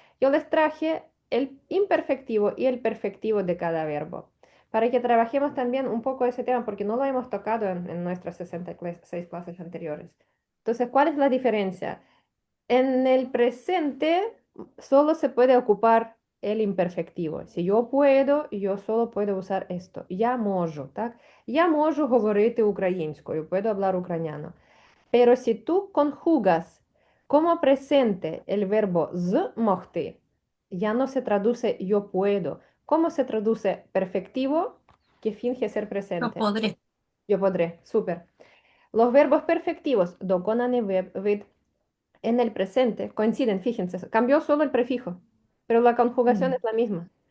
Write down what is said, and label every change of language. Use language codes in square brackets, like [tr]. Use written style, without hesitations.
[es] Yo les traje el imperfectivo y el perfectivo de cada verbo para que trabajemos también un poco ese tema porque no lo hemos tocado en nuestras 66 clases anteriores. Entonces, ¿cuál es la diferencia? En el presente solo se puede ocupar el imperfectivo. Si yo puedo, yo solo puedo usar esto. [uk] Я можу, так? Я можу говорити українською, [es] puedo hablar ucraniano. Pero si tú conjugas como presente el verbo з могти, ya no se traduce yo puedo. ¿Cómo se traduce perfectivo que finge ser [uk] Що [es] presente? подре. Yo podré, súper. Los verbos perfectivos, доконаний вид, en el presente coinciden, fíjense, cambió solo el prefijo, pero la conjugación es la misma.